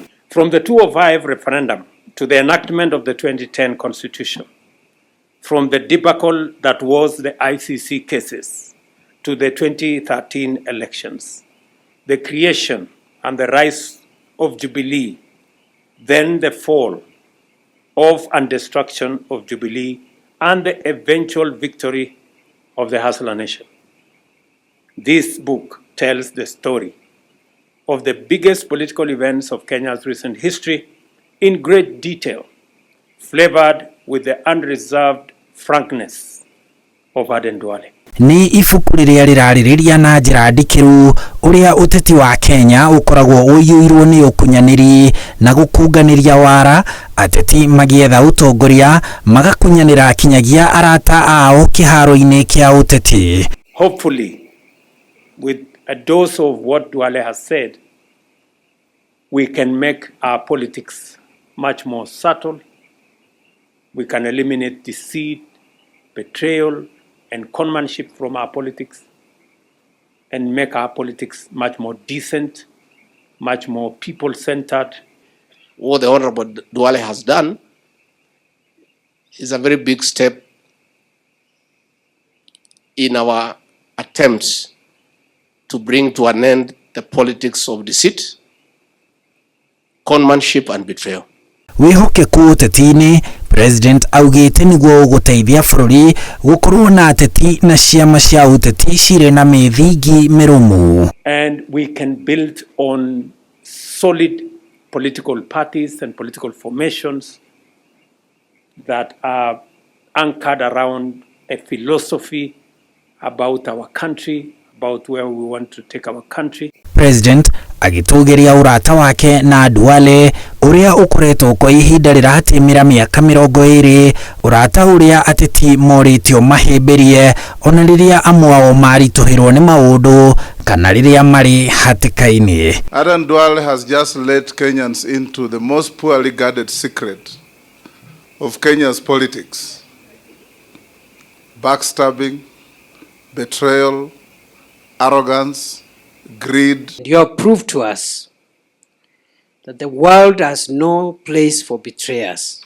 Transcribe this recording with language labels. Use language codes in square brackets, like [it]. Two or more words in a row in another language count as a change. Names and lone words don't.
[en] From the 2005 referendum to the enactment of the 2010 Constitution, from the debacle that was the ICC cases to the 2013 elections, the creation and the rise of Jubilee, then the fall of and destruction of Jubilee, and the eventual victory of the Hustler Nation. This book tells the story of the biggest political events of Kenya's recent history in great detail, flavored with the unreserved frankness of Duale. [ki] Ni ibuku rĩrĩa rĩrarĩrĩria na njĩra ndikĩru ũrĩa ũteti wa Kenya ũkoragwo ũiyũirwo nĩ ũkunyanĩri na gũkunganĩria wara, ateti magĩetha ũtongoria magakunyanĩra kinyagia arata ao kĩharo-inĩ kĩa ũteti. [en] Hopefully, with a dose of what Duale has said, we can make our politics much more subtle. We can eliminate deceit, betrayal, and conmanship from our politics and make our politics much more decent, much more people-centered. What the Honorable Duale has done is a very big step in our attempts to bring to an end the politics of deceit, conmanship, and betrayal. [ki] Wihokeku ũteti-inĩ, President augĩte nĩguo gũteithia bũrũri gũkorwo na ateti na ciama cia ũteti cirĩ na mĩthingi mĩrũmu. [en] And we can build on solid political parties and political formations that are anchored around a philosophy about our country, about where we want to take our country. [ki] President agĩtũgĩria ũrata wake na Duale ũrĩa ũkoretwo kwa ihinda rĩratimĩra mĩaka 20, ũrata ũrĩa ateti morĩtio mahĩmbĩrie ona rĩrĩa amwe ao maritũhĩrwo nĩ maũndũ kana rĩrĩa marĩ hatĩka-inĩ. [en] Duale has just led Kenyans into the most poorly guarded secret of Kenya's politics: backstabbing, betrayal, arrogance, greed. You have proved to us that the world has no place for betrayers.